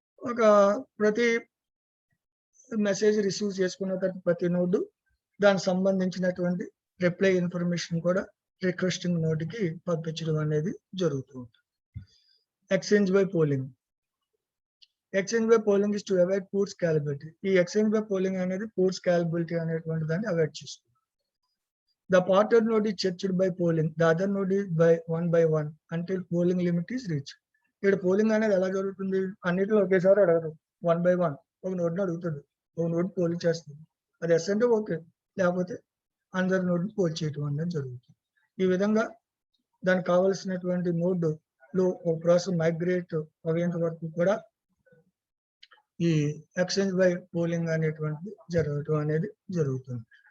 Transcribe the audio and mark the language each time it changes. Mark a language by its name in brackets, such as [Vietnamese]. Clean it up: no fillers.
[Telugu] ఒక ప్రతి message receive చేసుకున్న తర్వాత ప్రతి నోడ్ దానికి సంబంధించినటువంటి రిప్లై ఇన్ఫర్మేషన్ కూడా రిక్వెస్టింగ్ నోడ్కి పంపించడం అనేది జరుగుతూ ఉంటుంది. Exchange by polling. [English] Exchange by polling is to avoid poor scalability. [Telugu] ఈ ఎక్స్చేంజ్ బై పోలింగ్ అనేది పూర్ స్కాలబిలిటీ అనేటువంటి దాన్ని అవాయిడ్ చేస్తుంది. [English] The partner node is checked by polling. The other node is by 1 by 1 until polling limit is reached. [Telugu] ఇక్కడ polling అనేది ఎలా జరుగుతుంది, అన్నిటిలో ఒకేసారి అడగరు. 1 by 1 ఒక నోడ్ని అడుగుతుంది. ఒక నోడ్ పోల్ చేస్తుంది. అది ఎస్ అంటే ఓకే, లేకపోతే అందరి నోడ్ని పోల్ చేయటం అనేది జరుగుతుంది. ఈ విధంగా దానికి కావలసినటువంటి నోడ్ లో ఒక ప్రాసెస్ మైగ్రేట్ అయ్యేంత వరకు కూడా ఈ ఎక్స్చేంజ్ బై పోలింగ్ అనేటువంటిది జరగటం అనేది జరుగుతుంది.